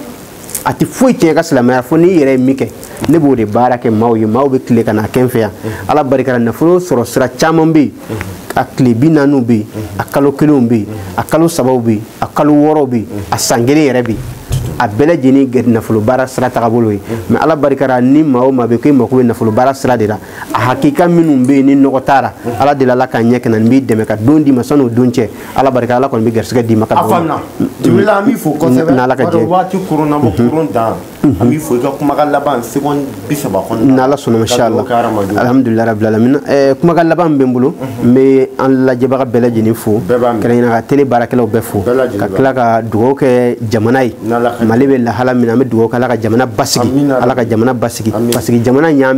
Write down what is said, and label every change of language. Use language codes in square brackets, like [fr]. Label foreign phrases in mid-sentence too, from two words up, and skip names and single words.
[bm] a tɛ foyi tiɲɛ ka silamɛya fo n'i yɛrɛ ye min kɛ ne b'o de baara kɛ maaw ye maaw bɛ tile ka n'a kɛ n fɛ yan ala barika la nafolo sɔrɔ sira caman bɛ yen a tile 40 bɛ yen a kalo 1 bɛ yen a kalo 3 bɛ yen a kalo 6 bɛ yen a san 1 yɛrɛ bɛ yen a bɛɛ lajɛlen gɛ nafolo baara sira tagabolo ye mais ala barika la ni maa o maa bɛ ko i mako bɛ nafolo baara sira de la a hakika minnu bɛ yen ni nɔgɔ t'a la ala deli ala k'a ɲɛ kɛ na n b'i dɛmɛ ka don d'i ma san'o don cɛ ala barika ala kɔni bɛ garisɛgɛ d'i ma ka a faamuya Jibrila an b'i fo kosɛbɛ n'ala ka jɛ waati kurun na bɔ kurun dan an b'i fo i ka kumakan laban seconde 30 kɔnɔ n'ala sɔnna [ar] ما شاء الله الحمد لله رب العالمين [bm] kumakan laban min bɛ n bolo n bɛ an lajɛbaga bɛɛ lajɛlen fo kɛrɛnkɛrɛnnen ka télé baarakɛlaw bɛɛ fo ka tila ka dugawu kɛ jamana ye Mali bɛ lahala min na an bɛ dugawu kɛ ala ka jamana basigi ala ka jamana basigi [fr] parce que [bm] jamana in y'an